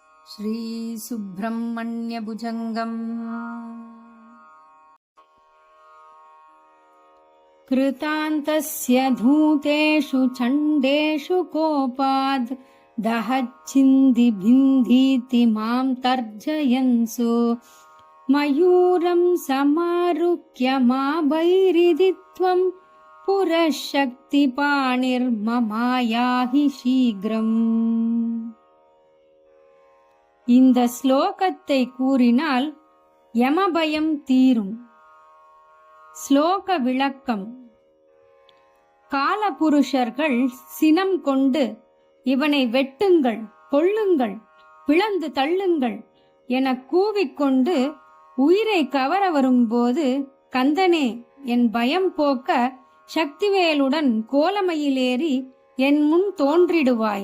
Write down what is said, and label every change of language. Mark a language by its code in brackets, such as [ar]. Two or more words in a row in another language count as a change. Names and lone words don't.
[sa] श्रीसुब्रह्मण्यभुजङ्गम् कृतान्तस्य धूतेषु चण्डेषु कोपाद् दहच्चिन्दिभिन्दीति मां तर्जयन्सु मयूरं समारुह्य मा भैरिदित्वं पुरः शक्तिपाणिर्ममायाहि शीघ्रम्. [ta] இந்த ஸ்லோகத்தை கூறினால் யமபயம் தீரும். ஸ்லோக விளக்கம். காலபுருஷர்கள் சினம் கொண்டு இவனை வெட்டுங்கள், கொல்லுங்கள், பிளந்து தள்ளுங்கள் என கூவிக்கொண்டு உயிரை கவர வரும்போது, கந்தனே என் பயம் போக்க சக்திவேலுடன் கோலமையிலேறி என் முன் தோன்றிடுவாய்.